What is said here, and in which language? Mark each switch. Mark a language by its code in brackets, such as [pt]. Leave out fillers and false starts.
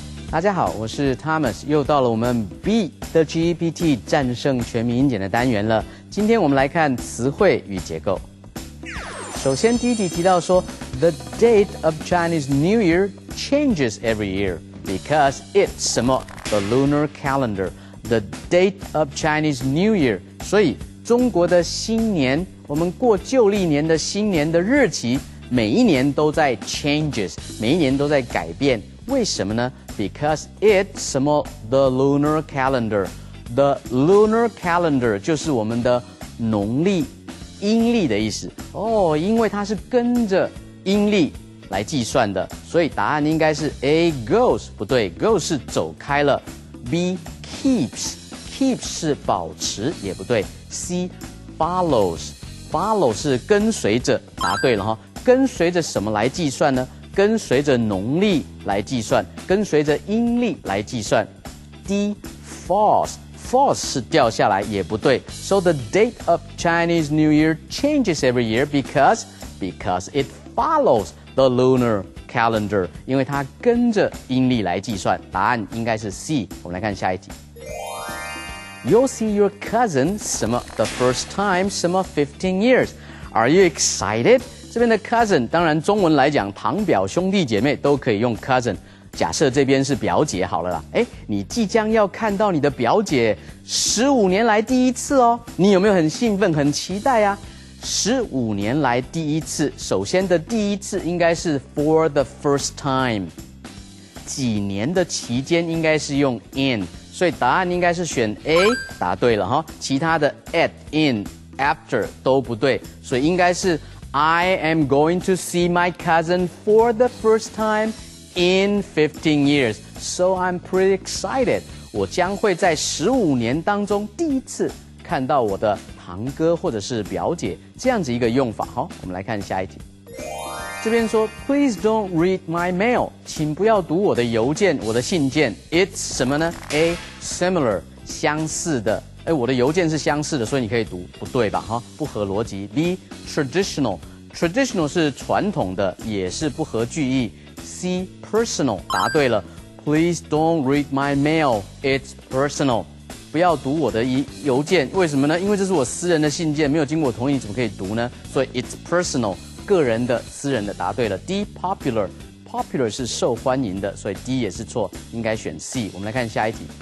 [zh] 大家好，我是 Thomas， 又到了我们 Beat the GEPT 战胜全民英检的单元了。今天我们来看词汇与结构。首先，第一题提到说 [en] ，The date of Chinese New Year changes every year because it's 什么 the lunar calendar. The date of Chinese New Year， [zh] 所以中国的新年，我们过旧历年的新年的日期，每一年都在 changes， 每一年都在改变。为什么呢？ [en] Because it's 什么 the lunar calendar. [zh] The lunar calendar 就是我们的农历、阴历的意思哦，因为它是跟着阴历来计算的，所以答案应该是 A goes 不对 ，goes 是走开了 ，B keeps 是保持也不对 ，C follows 是跟随着，答对了哈，跟随着什么来计算呢？跟随着农历来计算，跟随着阴历来计算。 D falls 是掉下来也不对。 [en] So the date of Chinese New Year changes every year because it follows the lunar calendar， [zh] 因为它跟着阴历来计算。答案应该是 C。我们来看下一题。 [en] You'll see your cousin 什么 the first time 什么15 years. Are you excited? [zh] 这边的 cousin 当然中文来讲，堂表兄弟姐妹都可以用 cousin。假设这边是表姐好了啦，你即将要看到你的表姐15年来第一次哦，你有没有很兴奋、很期待啊？15年来第一次，首先的第一次应该是 [en] for the first time， [zh] 几年的期间应该是用 in， 所以答案应该是选 A， 答对了哈。其他的 at、in、after 都不对，所以应该是 [en] I am going to see my cousin for the first time in 15 years, so I'm pretty excited. [zh] 我将会在15年当中第一次看到我的堂哥或者是表姐，这样子一个用法。好，我们来看下一题。这边说 [en] Please don't read my mail， [zh] 请不要读我的邮件，我的信件。 [en] It's 什么呢 ？A similar 相似的。 [zh] 我的邮件是相似的，所以你可以读，不对吧？哈，不合逻辑。 B traditional 是传统的，也是不合句意。 [en] C personal [zh] 答对了。 [en] Please don't read my mail. It's personal. [zh] 不要读我的邮件，为什么呢？因为这是我私人的信件，没有经过我同意，你怎么可以读呢？所以 [en] it's personal [zh] 个人的、私人的，答对了。D popular popular 是受欢迎的，所以 D 也是错，应该选 C。我们来看下一题。